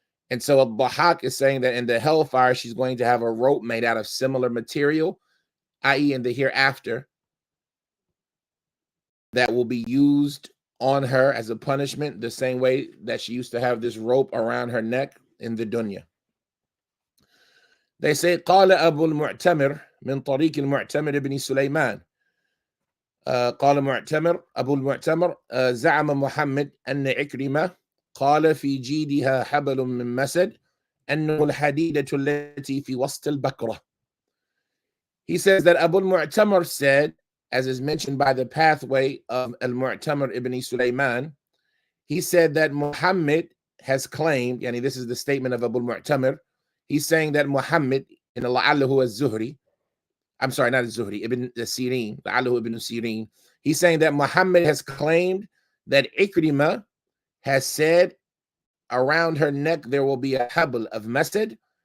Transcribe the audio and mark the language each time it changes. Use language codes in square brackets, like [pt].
[en] And so al-Dhahhak is saying that in the hellfire, she's going to have a rope made out of similar material i.e. in the hereafter, that will be used on her as a punishment, the same way that she used to have this rope around her neck in the dunya. They say, [ar] قال أبو المعتمر من طريق المعتمر بن سليمان. قال معتمر أبو المعتمر زعم محمد أن عكرمة قال في جيدها حبل من مسد أنه الحديدة التي في وسط البكرة. [en] He says that Abu al-Mu'tamar said, as is mentioned by the pathway of al-Mu'tamar ibn Sulaiman, he said that Muhammad has claimed, yani this is the statement of Abu al-Mu'tamar, he's saying that Muhammad, in la'allahu az-Zuhri, I'm sorry, not az-Zuhri, ibn Sirin, la'allahu ibn Sirin, he's saying that Muhammad has claimed that Ikrimah has said around her neck there will be a habl of masad.